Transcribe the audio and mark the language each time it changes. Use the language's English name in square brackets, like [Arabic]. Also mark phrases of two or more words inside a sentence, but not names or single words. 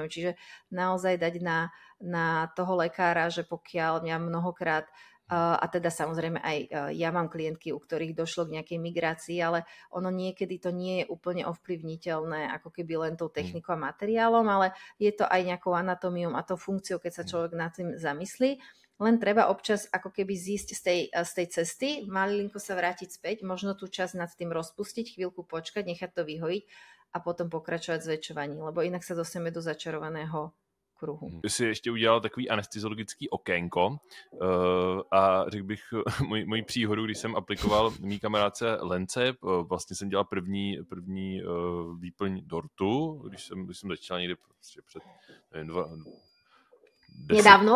[Slovak] Čiže naozaj dať na toho lekára, že pokiaľ ja mnohokrát a teda samozrejme aj ja mám klientky, u ktorých došlo k nejakej migrácii, ale ono niekedy to nie je úplne ovplyvniteľné ako keby len tou technikou a materiálom, ale je to aj nejakou anatómiou a tou funkciou, keď sa človek nad tým zamyslí. Len treba občas ako keby zísť z tej cesty, malinko sa vrátiť späť, možno tú časť nad tým rozpustiť, chvíľku počkať, nechať to vyhojiť a potom pokračovať v zväčšovaní, lebo inak sa dostaneme do začarovaného kruhu. [Czech] Si ještě udělal takový anesteziologický okénko a řekl bych moji příhodu, když jsem aplikoval mý kamarádce Lence, vlastně jsem dělal první výplň dortu, když jsem začal někdy prostě před nedávno?